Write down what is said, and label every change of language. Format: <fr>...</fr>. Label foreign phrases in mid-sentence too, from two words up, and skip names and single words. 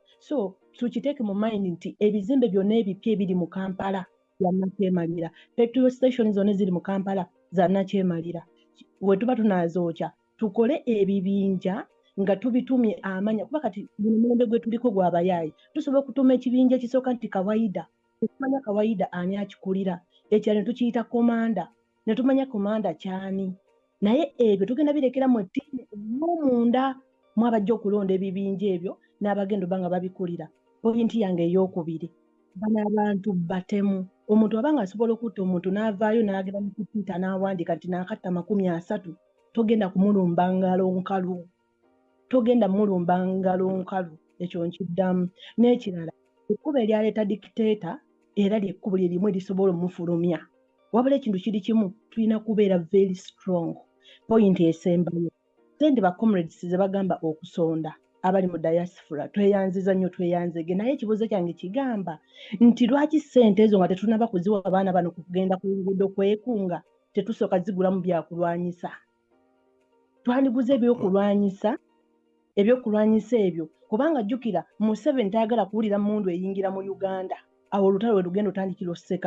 <lg>So tukiteeke mu mind nti ebizimbe byonna ebipya ebiri mu Kampala bya Nakyemalira, petrol station zonna ziri mu Kampala za Nakyemalira. We tuba tunaazookya tukole ebibinja nga tubitumye amanya kuba kati mulembe gwe tuliko gw'abayaayi tusobola okutuma ekibinja ekisooka nti kawaida tetumanya kawaida ani akikulira ekyalo ne tukiyita komanda ne tumanya komanda kyani naye ebyo tugenda birekera mu ttiimu n'omunda mwabajja okulonda ebibinja ebyo n'abagenda oba nga babikulira. Poyinti yange ey'okubiri, bano abantu batemu. Omuntu aba nga asobola okutta omuntu n'avaayo n'agenda mu kupiita n'awandiika nti naakatta 30, togenda kumulumba ngalo nkalu. Togenda mulumba ngalo nkalu, ekyo nkiddamu. N'ekirala, ekkubo eryaleeta dictator era lyekkubo lye limu erisobola omufulumya. Wabula ekintu kiri kimu, tulina kubeera</lg> <en>very strong.</en> <lg>Point esembayo, ssente ba comrades ze bagamba okusonda abali mu diaspora tweyanziza nnyo tweyanzege, naye ekibuuzo kyange kigamba nti lwaki ssente ezo nga tetunaba kuziwa abaana bano kugenda ku nguudo kwekunga tetusooka zigulamu byakulwanyisa? Twandiguze ebyokulwanyisa ebyo kubanga jjukira Museveni tayagala kuwulira mmundu eyingira mu Uganda, awo olutalo lwe lugenda otandikira oseka.</lg>